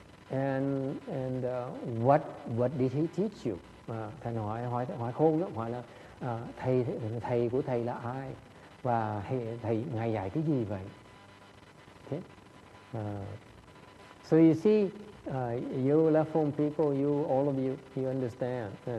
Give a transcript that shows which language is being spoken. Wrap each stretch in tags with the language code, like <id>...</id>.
<en>And what did he teach you?</en> <vi>Thầy hỏi khôn lắm, hỏi là thầy của thầy là ai? Và thầy ngài dạy cái gì vậy?</vi> <en>Okay. So you see, you left home people, all of you understand.</en>